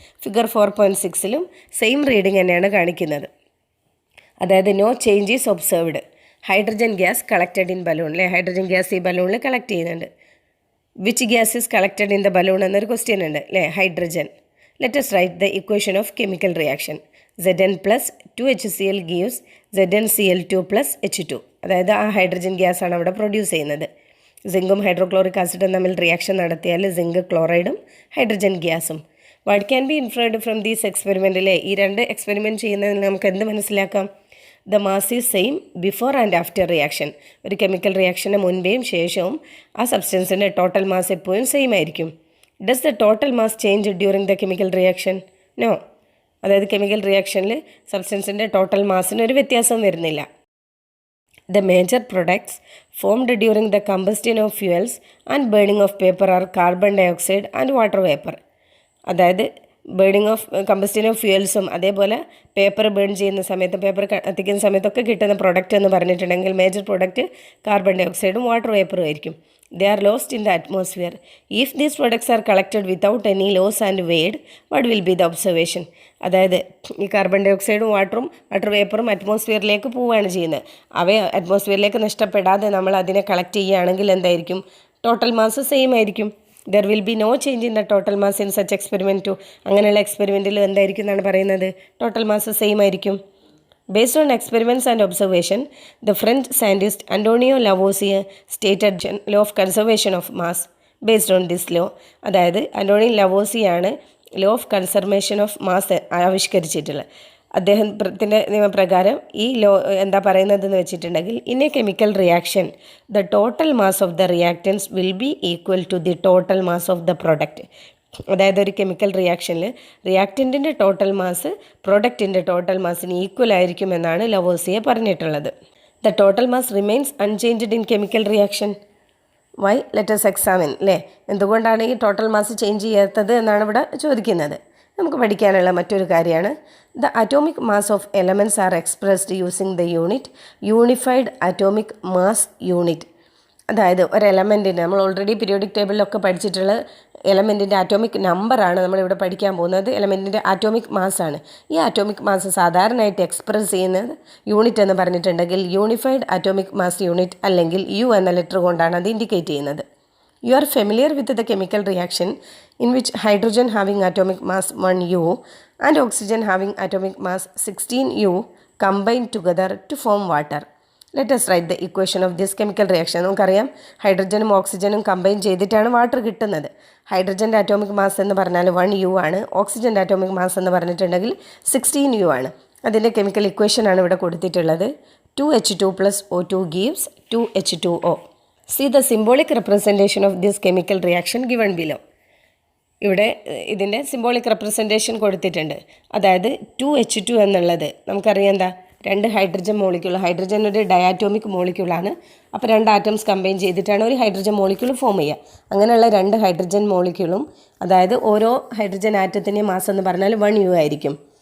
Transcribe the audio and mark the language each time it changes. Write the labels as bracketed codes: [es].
[ml] Figure 4.6 same reading തന്നെയാണ് കാണിക്കുന്നത്. [en] അതായത് no change is observed. Hydrogen gas collected in balloon. [ml] അല്ലേ, ഹൈഡ്രജൻ ഗ്യാസ് ഈ ബലൂണിൽ കളക്ട് ചെയ്യുന്നുണ്ട്. [en] which gas is collected in the balloon [ml] എന്നൊരു question ഉണ്ട് അല്ലേ, hydrogen. [en] Let us write the equation of chemical reaction. Zn plus 2HCl gives ZnCl2 plus H2. [ml] അതായത് ആ hydrogen gas ആണ് അവിടെ പ്രൊഡ്യൂസ് ചെയ്യുന്നത്. സിങ്കും ഹൈഡ്രോക്ലോറിക് ആസിഡും തമ്മിൽ റിയാക്ഷൻ നടത്തിയാൽ സിങ്ക് ക്ലോറൈഡും ഹൈഡ്രജൻ ഗ്യാസും. [en] what can be inferred from these [ml] എക്സ്പെരിമെൻറ്റിലെ ഈ രണ്ട് എക്സ്പെരിമെൻറ്റ് ചെയ്യുന്നതിൽ നമുക്ക് എന്ത് മനസ്സിലാക്കാം? [en] The mass is same before and after reaction. [ml] ഒരു കെമിക്കൽ റിയാക്ഷന് മുൻപേയും ശേഷവും ആ സബ്സ്റ്റൻസിൻ്റെ ടോട്ടൽ മാസ് എപ്പോഴും സെയിം ആയിരിക്കും. [en] Does the total mass change during the chemical reaction? No. [ml] അതായത് കെമിക്കൽ റിയാക്ഷനിൽ സബ്സ്റ്റൻസിൻ്റെ ടോട്ടൽ മാസിന് ഒരു വ്യത്യാസവും വരുന്നില്ല. [en] The major products formed during the combustion of fuels and burning of paper are carbon dioxide and water vapor. [ml] അതായത് burning of combustion of ഫ്യൂൽസും അതേപോലെ paper burn ചെയ്യുന്ന സമയത്ത് paper കത്തിക്കുന്ന സമയത്തൊക്കെ കിട്ടുന്ന പ്രൊഡക്റ്റ് എന്ന് പറഞ്ഞിട്ടുണ്ടെങ്കിൽ major product carbon dye ഓക്സൈഡും water വേപ്പറും ആയിരിക്കും. [en] They are lost in the atmosphere. If these products are collected without any loss and weighed, what will be the observation? [ml] അതായത് ഈ കാർബൺ ഡൈ ഓക്സൈഡും വാട്ടർ വേപ്പറും അറ്റ്മോസ്ഫിയറിലേക്ക് പോവുകയാണ് ചെയ്യുന്നത്. അവയെ അറ്റ്മോസ്ഫിയറിലേക്ക് നഷ്ടപ്പെടാതെ നമ്മൾ അതിനെ കളക്ട് ചെയ്യുകയാണെങ്കിൽ എന്തായിരിക്കും, ടോട്ടൽ മാസ് സെയിം ആയിരിക്കും. [en] There will be no change in the total mass in such experiment too. [ml] അങ്ങനെയുള്ള എക്സ്പെരിമെൻറ്റിൽ എന്തായിരിക്കും എന്നാണ് പറയുന്നത്, ടോട്ടൽ മാസ് സെയിം ആയിരിക്കും. [en] Based on experiments and observation, the French scientist Antonio Lavoisier stated law of conservation of mass. Based on this law, [ml] അതായത് Antonio ലവോസിയാണ് law of conservation of mass ആവിഷ്കരിച്ചിട്ടുള്ളത്. അദ്ദേഹത്തിൻ്റെ നിയമപ്രകാരം ഈ law എന്താ പറയുന്നതെന്ന് വെച്ചിട്ടുണ്ടെങ്കിൽ, [en] In a chemical reaction the total mass of the reactants will be equal to the total mass of the product. [ml] അതായത് ഒരു chemical റിയാക്ഷനിൽ റിയാക്റ്റൻറ്റിൻ്റെ total mass പ്രൊഡക്റ്റിൻ്റെ total മാസിന് equal ആയിരിക്കുമെന്നാണ് ലവോസിയെ പറഞ്ഞിട്ടുള്ളത്. [en] The total mass remains unchanged in chemical reaction. Why? Let's examine. [ml] അല്ലേ, എന്തുകൊണ്ടാണ് ഈ total mass change ചെയ്യാത്തത് എന്നാണ് ഇവിടെ ചോദിക്കുന്നത്. നമുക്ക് പഠിക്കാനുള്ള മറ്റൊരു കാര്യമാണ്, [en] The atomic mass of elements are expressed using the unit unified atomic mass unit. [ml] അതായത് ഒരു എലമെൻറ്റിന് നമ്മൾ ഓൾറെഡി പീരിയോഡിക് ടേബിളിലൊക്കെ പഠിച്ചിട്ടുള്ള എലമെൻറ്റിൻ്റെ ആറ്റോമിക് നമ്പറാണ് നമ്മളിവിടെ പഠിക്കാൻ പോകുന്നത്. എലമെൻറ്റിൻ്റെ ആറ്റോമിക് മാസ്സാണ്. ഈ ആറ്റോമിക് മാസ് സാധാരണയായിട്ട് എക്സ്പ്രസ് ചെയ്യുന്നത് യൂണിറ്റ് എന്ന് പറഞ്ഞിട്ടുണ്ടെങ്കിൽ യൂണിഫൈഡ് ആറ്റോമിക് മാസ് യൂണിറ്റ് അല്ലെങ്കിൽ യു എന്ന ലെറ്റർ കൊണ്ടാണ് അത് ഇൻഡിക്കേറ്റ് ചെയ്യുന്നത്. [en] You are familiar with the chemical reaction in which hydrogen having atomic mass 1U and oxygen having atomic mass 16U combine together to form water. Let us write the equation of this chemical reaction. [ml] നമുക്കറിയാം ഹൈഡ്രജനും ഓക്സിജനും combine ചെയ്തിട്ടാണ് water കിട്ടുന്നത്. ഹൈഡ്രജൻ്റെ atomic mass എന്ന് പറഞ്ഞാൽ 1U ആണ്. ഓക്സിജൻ്റെ atomic mass എന്ന് പറഞ്ഞിട്ടുണ്ടെങ്കിൽ 16U ആണ്. അതിൻ്റെ കെമിക്കൽ ഇക്വേഷനാണ് ഇവിടെ കൊടുത്തിട്ടുള്ളത്. [en] 2H2 plus O2 gives 2H2O. See the symbolic representation of this chemical reaction given below. [ml] ഇവിടെ ഇതിൻ്റെ സിംബോളിക് റെപ്രസെൻറ്റേഷൻ കൊടുത്തിട്ടുണ്ട്. അതായത് 2H2 എന്നുള്ളത് നമുക്കറിയാം എന്താ, രണ്ട് ഹൈഡ്രജൻ മോളിക്യൂൾ, ഹൈഡ്രജൻ ഒരു ഡയാറ്റോമിക് മോളിക്യൂളാണ്. അപ്പോൾ രണ്ട് ആറ്റംസ് കമ്പൈൻ ചെയ്തിട്ടാണ് ഒരു ഹൈഡ്രജൻ മോളിക്യൂൾ ഫോം ചെയ്യുക. അങ്ങനെയുള്ള രണ്ട് ഹൈഡ്രജൻ മോളിക്യൂളും, അതായത് ഓരോ ഹൈഡ്രജൻ ആറ്റത്തിൻ്റെയും മാസ് എന്ന് പറഞ്ഞാൽ 1U ആയിരിക്കും.